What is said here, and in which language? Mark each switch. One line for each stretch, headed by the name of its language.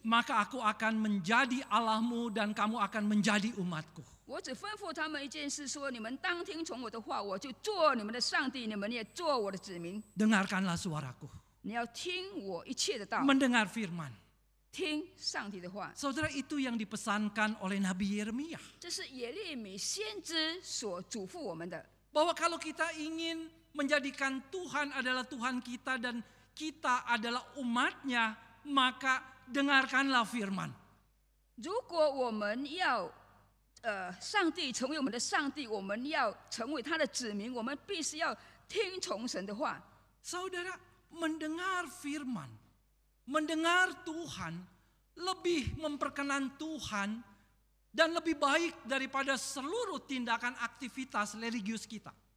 Indonesian: Maka aku akan menjadi Allahmu dan kamu akan menjadi umatku.
Chinese: 我只吩咐他们一件事，说：你们当听从我的话，我就做你们的上帝，你们也做我的子民。
Indonesian: Dengarkanlah suaraku.
Chinese: 你要听我一切的道，
Indonesian: Mendengar firman.
Chinese: 听上帝的话。
Indonesian: Saudara, itu yang dipesankan oleh Nabi Yeremia.
Chinese: 这是耶利米先知所嘱咐我们的。
Indonesian: Bahwa kalau kita ingin menjadikan Tuhan adalah Tuhan kita dan kita adalah umatnya, maka dengarkanlah firman.
Chinese: 如果我们要上帝成为我们的上帝，我们要成为他的子民，我们必须要听从神的话。
Indonesian: Saudara, mendengar firman, mendengar Tuhan lebih memperkenan Tuhan dan lebih baik daripada seluruh tindakan aktivitas religius kita.